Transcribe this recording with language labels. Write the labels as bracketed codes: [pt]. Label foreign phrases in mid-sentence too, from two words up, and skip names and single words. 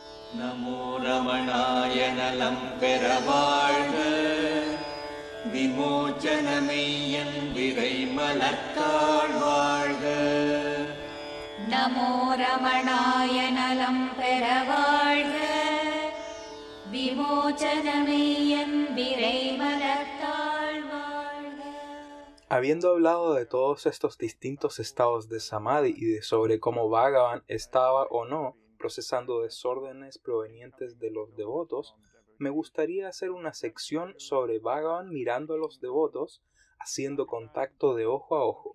[ta] நமோ ரமணாய நலம் பெற வாழ்க, விமோச்சனமெய்யன் விரைமலர்த்தாள் வாழ்க. நமோ ரமணாய நலம் பெற வாழ்க, விமோச்சனமெய்யன் விரைமலர்த்தாள் வாழ்க. [es] Habiendo hablado de todos estos distintos estados de Samadhi y de sobre cómo Bhagavan estaba o no procesando desórdenes provenientes de los devotos, me gustaría hacer una sección sobre Bhagavan mirando a los devotos, haciendo contacto de ojo a ojo.